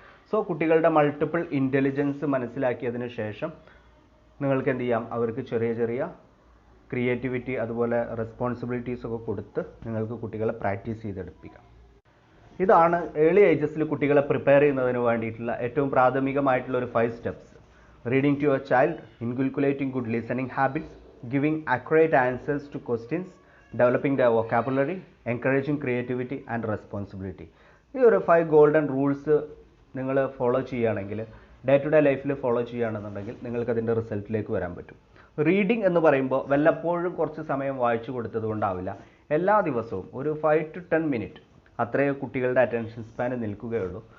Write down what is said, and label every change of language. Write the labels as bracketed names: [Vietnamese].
[Malayalam] So കുട്ടികളുടെ multiple intelligence മനസ്സിലാക്കിയതിന് ശേഷം നിങ്ങൾക്ക് എന്ത് ചെയ്യാം, അവർക്ക് ചെറിയ ചെറിയ ക്രിയേറ്റിവിറ്റി അതുപോലെ റെസ്പോൺസിബിലിറ്റീസ് ഒക്കെ കൊടുത്ത് നിങ്ങൾക്ക് കുട്ടികളെ പ്രാക്ടീസ് ചെയ്തെടുപ്പിക്കാം. ഇതാണ് ഏർലി ഏജസിൽ കുട്ടികളെ പ്രിപ്പയർ ചെയ്യുന്നതിന് വേണ്ടിയിട്ടുള്ള ഏറ്റവും പ്രാഥമികമായിട്ടുള്ള ഒരു 5 steps. [English] Reading to your child, inculcating good listening habits, giving accurate answers to questions, developing their vocabulary, encouraging creativity and responsibility. [Malayalam] ഈ ഒരു 5 ഗോൾഡൻ റൂൾസ് നിങ്ങൾ ഫോളോ ചെയ്യുകയാണെങ്കിൽ, ഡേ ടു ഡേ ലൈഫിൽ ഫോളോ ചെയ്യുകയാണെന്നുണ്ടെങ്കിൽ നിങ്ങൾക്ക് അതിൻ്റെ റിസൾട്ടിലേക്ക് വരാൻ പറ്റും. റീഡിംഗ് എന്ന് പറയുമ്പോൾ വല്ലപ്പോഴും കുറച്ച് സമയം വായിച്ചു കൊടുത്തത് കൊണ്ടാവില്ല. എല്ലാ ദിവസവും ഒരു 5 to 10 മിനിറ്റ് അത്രയേ കുട്ടികളുടെ അറ്റൻഷൻ സ്പാൻ നിൽക്കുകയുള്ളൂ.